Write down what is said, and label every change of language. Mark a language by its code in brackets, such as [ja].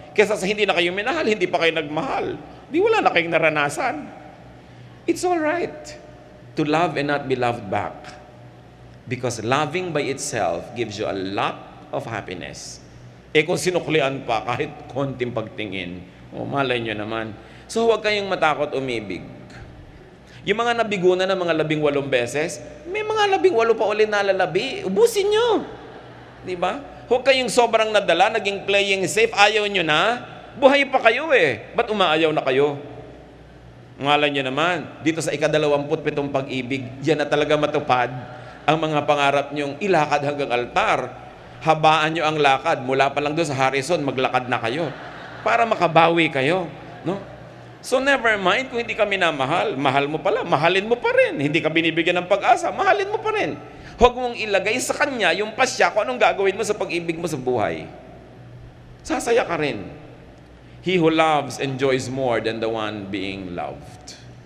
[tl] Kaysa sa hindi na kayo minahal, hindi pa kayo nagmahal. Di wala na kayong naranasan. [en] It's all right to love and not be loved back. Because loving by itself gives you a lot of happiness. [tl] Kung sinuklian pa, kahit konting pagtingin, malay nyo naman. So huwag kayong matakot umibig. Yung mga nabigo na ng mga 18 beses, may mga 18 pa ulit na lalabi, ubusin nyo. Diba? Huwag kayong sobrang nadala, naging playing safe, ayaw nyo na. Buhay pa kayo eh. Ba't umaayaw na kayo? Ngalan nyo naman, dito sa ika-27 pag-ibig, yan na talaga matupad ang mga pangarap nyong ilakad hanggang altar. Habaan nyo ang lakad. Mula pa lang doon sa Harrison, maglakad na kayo para makabawi kayo. No? So [en] never mind [tl] kung hindi ka minamahal. Mahal mo pala, mahalin mo pa rin. Hindi ka binibigyan ng pag-asa, mahalin mo pa rin. Huwag mong ilagay sa kanya yung pasya kung anong gagawin mo sa pag-ibig mo sa buhay. Sasaya ka rin. [en] He who loves enjoys more than the one being loved.